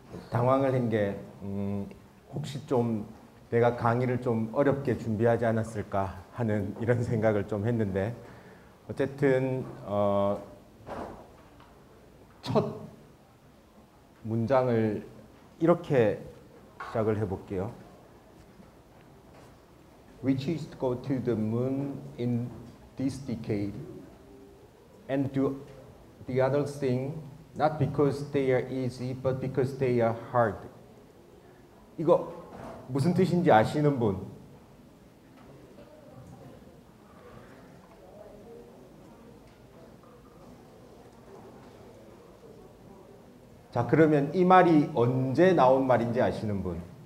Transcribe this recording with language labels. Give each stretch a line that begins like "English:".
Korean: 당황을 한 게 혹시 좀 내가 강의를 좀 어렵게 준비하지 않았을까 하는 이런 생각을 좀 했는데 어쨌든 첫 문장을 이렇게 시작을 해볼게요.
English: We choose to go to the moon in this decade and do the other thing not because they are easy but because they are hard.
Korean: 이거 무슨 뜻인지 아시는 분? 자, 그러면 이 말이 언제 나온 말인지 아시는 분?